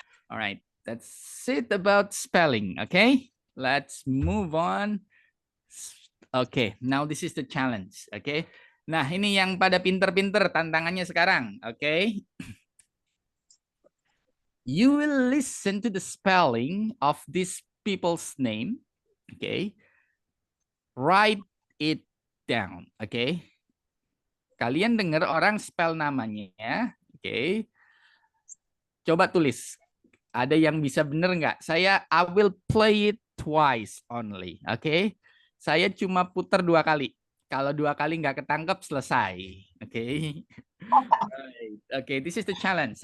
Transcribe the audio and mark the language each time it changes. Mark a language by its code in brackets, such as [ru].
[en] Alright, that's it about spelling. Okay, let's move on. Okay, now this is the challenge. [id] Okay, nah ini yang pada pinter-pinter tantangannya sekarang. Okay, [en] you will listen to the spelling of these people's name. Okay. Write it down. Okay. [id] Kalian dengar orang spell namanya. Okay. Coba tulis. Ada yang bisa bener nggak? [en] I will play it twice only. [id] Okay. Saya cuma putar 2 kali. Kalau 2 kali nggak ketangkep, selesai. Okay. Right. [en] Okay, this is the challenge.